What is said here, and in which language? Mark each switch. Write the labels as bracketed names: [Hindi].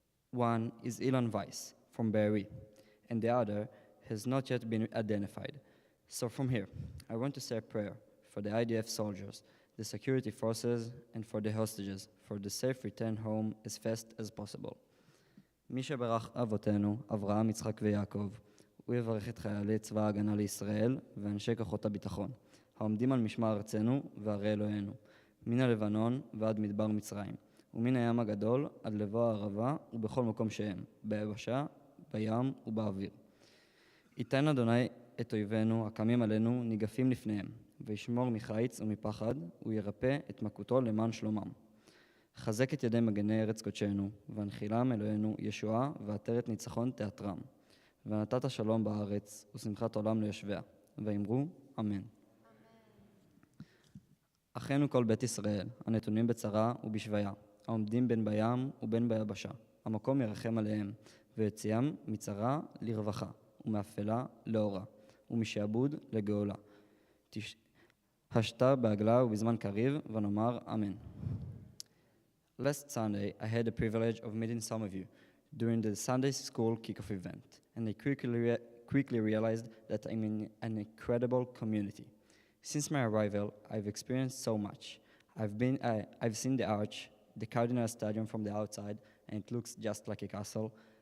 [English] One is Ilan Weiss from Be'eri, and the other has not yet been identified. So from here, I want to say a prayer for the IDF soldiers, the security forces, and for the hostages, for the safe return home as fast as possible. [Hebrew] מי שברך אבותינו, אברהם, יצחק ויעקב, הוא יברך את חיילי צבא ההגנה לישראל ואנשי כוחות הביטחון, העומדים על משמר ארצנו וערי אלוהינו, מן הלבנון ועד מדבר מצרים, ומן הים הגדול עד לבוא הערבה ובכל מקום שהם, ביבשה, בים ובאוויר. ייתן אדוני את אויבינו הקמים עלינו ניגפים לפניהם, וישמור מחיץ ומפחד, וירפא את מכותו למען שלומם. חזק את ידי מגני ארץ קודשנו, והנחילם אלוהינו ישועה ועטרת ניצחון תיאטרם. ונתת שלום בארץ, ושמחת עולם ליושביה. ואמרו, אמן. אחינו כל בית ישראל, הנתונים בצרה ובשביה, העומדים בין בים ובין ביבשה, המקום ירחם עליהם, ויוציאם מצרה לרווחה, ומאפלה לאורה, ומשעבוד לגאולה. השתה בעגלה ובזמן קריב, ונאמר אמן. [English] Last Sunday, I had the privilege of meeting some of you during the Sunday school kickoff event, and I quickly realized that I'm in an incredible community. Since my arrival, I've experienced so much. I've seen the arch, the Cardinal Stadium from the outside, and it looks just like a castle.